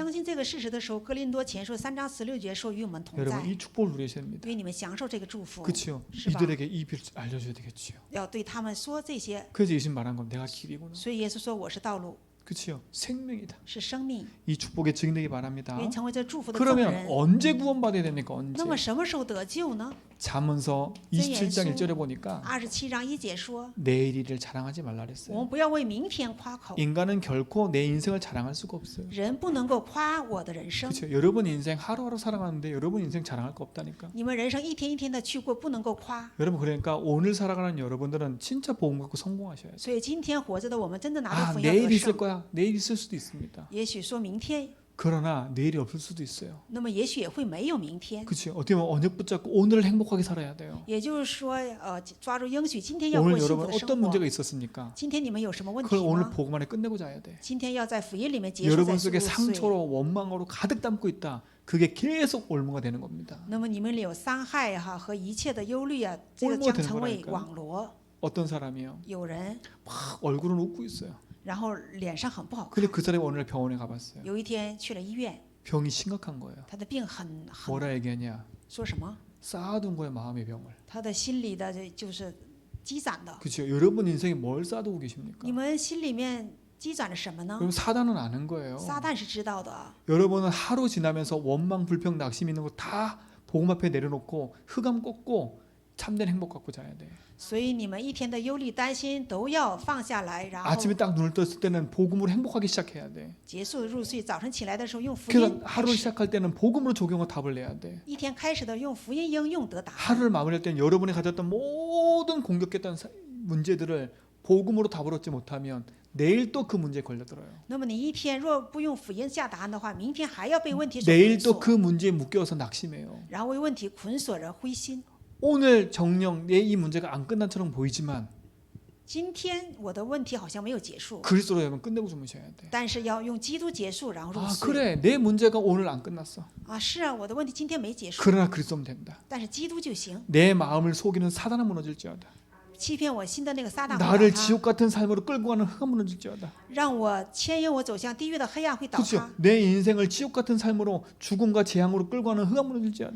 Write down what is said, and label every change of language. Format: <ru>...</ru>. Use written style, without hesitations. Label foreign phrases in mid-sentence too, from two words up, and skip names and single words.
<zh>相信这个事实的时候，哥林多前书3章16节说与我们同</zh> <ko>여러분</ko> <zh>在，</zh> <ko>이 축복을 누리셔야 됩니다.</ko> <zh>愿你们享受这个祝福，</zh> <ko>그렇죠?</ko> <zh>是吧？</zh> <ko>이들에게 이 비를 알려줘야 되겠지요.</ko> <zh>要对他们说这些。</zh> <ko>그래서 예수님 말한 건 내가 길이구나.</ko> <zh>所以耶稣说我是道路，</zh> <ko>그렇죠? 생명이다.</ko> <zh>是生命，</zh> <ko>이 축복에 증인되기 바랍니다.</ko> <zh>愿成为这祝福的证</zh> <ko>그러면</ko> <zh>人。</zh> <ko>언제 구원받아야 됩니까? 언제?</ko> <zh>那么什么时候得救呢？</zh> <ko>잠언서 27장 1절에 보니까</ko> <zh>27 章1节说，</zh> <ko>내일 일을 자랑하지 말라</ko> <zh>我</zh> <ko>그랬어요.</ko> <zh>们不要为明天夸口，</zh> <ko>인간은 결코 내 인생을 자랑할 수가 없어요.</ko> <zh>人不能够夸我的人生。</zh> <ko>그렇죠? 여러분 인생 하루하루 살아가는데 여러분 인생 자랑할 거 없다니까.</ko> <zh>你们人生一天一天的去过，不能够夸。</zh> <ko>여러분 그러니까 오늘 살아가는 여러분들은 진짜 복음 갖고 성공하셔야 돼요.</ko> <zh>所以今天活着的我们真的拿着</zh> <ko>아</ko> <zh>福音要</zh> <ko>내일</ko> <zh>得</zh> <ko>있을</ko> <zh>胜。</zh> <ko>거야. 내일 있을 수도 있습니다.</ko> <zh>也许说明天，</zh> <ko>그러나 내일이 없을 수도 있어요.</ko> <zh>那么也许也会没有明天。</zh> <ko>그렇죠? 어떻게 보면 언약 붙잡고 오늘을 행복하게 살아야 돼요.</ko> <zh>也就是说，抓住应许，今天要过</zh> <ko>오늘</ko> <zh>幸福</zh> <ko>여러분</ko> <zh>的</zh> <ko>어떤</ko> <zh>生活。</zh> <ko>문제가 있었습니까?</ko> <zh>今天你们有什么问题</zh> <ko>그걸 오늘</ko> <zh>吗？</zh> <ko>복음 안에 끝내고 자야 돼.</ko> <zh>今天要在福音里面结束在</zh> <ko>여러분</ko> <zh>赎</zh> <ko>속에</ko> <zh>罪。</zh> <ko>상처로 원망으로 가득 담고 있다. 그게 계속 올무가 되는 겁니다.</ko> <zh>那么你们里有伤害哈和一切的忧虑啊，这个</zh> <ko>올무가</ko> <zh>将</zh> <ko>되는</ko> <zh>成为</zh> <ko>거라니까요.</ko> <zh>网罗。</zh> <ko>어떤 사람이요?</ko> <zh>有人，</zh> <ko>막 얼굴은 웃고 있어요.</ko> <zh>然后脸上很不好看。</zh> <ko>근데 그 사람이 오늘 병원에 가봤어요.</ko> <zh>有一天去了医院，</zh> <ko>병이 심각한 거예요.</ko> <zh>他的病很</zh> <ko>뭐라 얘기하냐?</ko> <zh>说什么？</zh> <ko>쌓아둔 거예요, 마음의 병을.</ko> <zh>他的心里的就是积攒的。</zh> <ko>그렇죠? 여러분 인생에 뭘 쌓아두고 계십니까?</ko> <zh>你们心里面积攒着什么呢？</zh> <ko>그럼 사단은 아는 거예요.</ko> <zh>撒旦是知道的。</zh> <ko>여러분은 하루 지나면서 원망, 불평, 낙심 있는 거 다 복음 앞에 내려놓고 흑암 꺾고 참된 행복 갖고 자야 돼.</ko> <zh>所以你们一天的忧虑、担心都要放下来，然后</zh> <ko>아침에 딱 눈을 떴을 때는 복음으로 행복하기 시작해야 돼.</ko> <zh>结束入睡。早晨起来的时候用福</zh> <ko>그래서</ko> <zh>音开</zh> <ko>하루를</ko> <zh>始，</zh> <ko>시작할 때는 복음으로 적용하고 답을 내야 돼.</ko> <zh>一天开始的用福音应用得答案。</zh> <ko>하루를 마무리할 때는 여러분이 가졌던 모든 공격했던 문제들을 복음으로 답을 얻지 못하면 내일 또 그 문제에 걸려들어요.</ko> <zh>那么你一天若不用福音下答案的话，明天还要被问题所</zh> <ko>내일</ko> <zh>捆</zh> <ko>또</ko> <zh>锁，</zh> <ko>그 문제에 묶여서 낙심해요.</ko> <zh>然后为问题捆锁着灰心。</zh> <ko>오늘 정령 내 이 문제가 안 끝난처럼 보이지만</ko> <zh>今天我的问题好像没有结束，</zh> <ko>그리스도로 여러분 끝내고 주무셔야 돼.</ko> <zh>但是要用基督结束，然后入</zh> <ko>아</ko> <zh>睡。</zh> <ko>그래 내 문제가 오늘 안 끝났어.</ko> <zh>啊，是啊，我的问题今天没结束，</zh> <ko>그러나 그리스도면 된다.</ko> <zh>但是基督就行。</zh> <ko>내 마음을 속이는 사단은 무너질지어다.</ko> <zh>欺骗我心的那个撒旦会</zh> <ko>나를</ko> <zh>倒塌，</zh> <ko>지옥 같은 삶으로 끌고 가는 흑암 무너질지어다.</ko> <zh>让我牵引我走向地狱的黑暗会倒</zh> <ko>그렇죠?</ko> <zh>塌，</zh> <ko>내 인생을 지옥 같은 삶으로 죽음과 재앙으로 끌고 가는 흑암 무너질지어다.</ko>